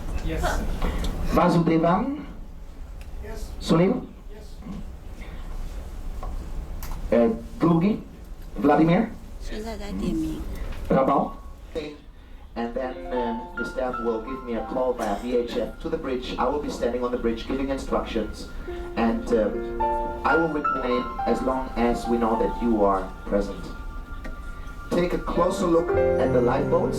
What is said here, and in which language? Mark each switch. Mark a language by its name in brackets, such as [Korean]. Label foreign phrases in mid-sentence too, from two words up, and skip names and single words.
[English] Yes. Vasudevan? Yes. Sunil? Yes. Drugi? Vladimir? [Chinese] 现在在点名。 [English] Prabal? And then the staff will give me a call via VHF to the bridge. I will be standing on the bridge giving instructions, and I will remain as long as we know that you are present. Take a closer look at the lifeboats.